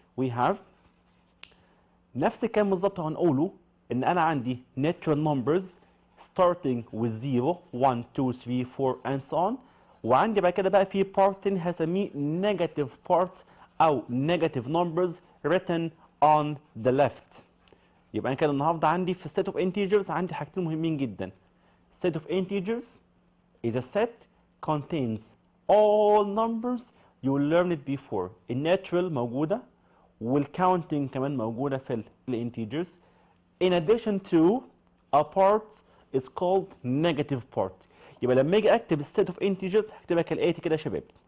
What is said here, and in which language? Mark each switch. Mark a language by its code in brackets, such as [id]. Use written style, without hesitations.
[en] We have [ar] نفس الكلام بالظبط هنقوله ان انا عندي [en] natural numbers starting with 0 1 2 3 4 and so on. [ar] وعندي بعد كده بقى في part تاني هسميه negative part او [en] negative numbers written on the left. [ar] يبقى انا كده النهارده عندي في set of integers عندي حاجتين مهمين جدا. [en] Set of integers is a set contains all numbers you learned it before. [ar] الناتشرال موجوده والcounting كمان موجوده في الانتجرز. [en] In addition to a part is called negative part. [ar] يبقى لما اجي اكتب الset of integers هكتبها كالاتي كده يا شباب.